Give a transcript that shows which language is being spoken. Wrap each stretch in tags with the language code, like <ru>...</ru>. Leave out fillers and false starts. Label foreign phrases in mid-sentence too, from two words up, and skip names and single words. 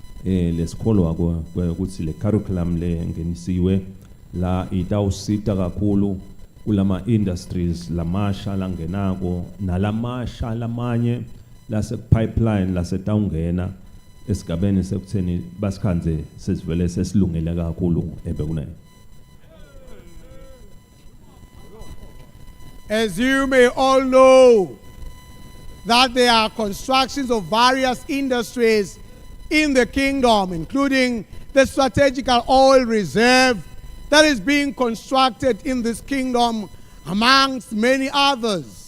<ss>lesikholwa ukuthi le curriculum le ngenisiwe la itawusita kakhulu kulama industries lamasha langenako nalamasha lamanye lase pipeline lasetawungena esigabeni sekutheni basikhanze sesivele sesilungele kakhulu ebekunene.</ss> <en>As you may all know, that there are constructions of various industries in the kingdom, including the strategical oil reserve that is being constructed in this kingdom, amongst many others.</en>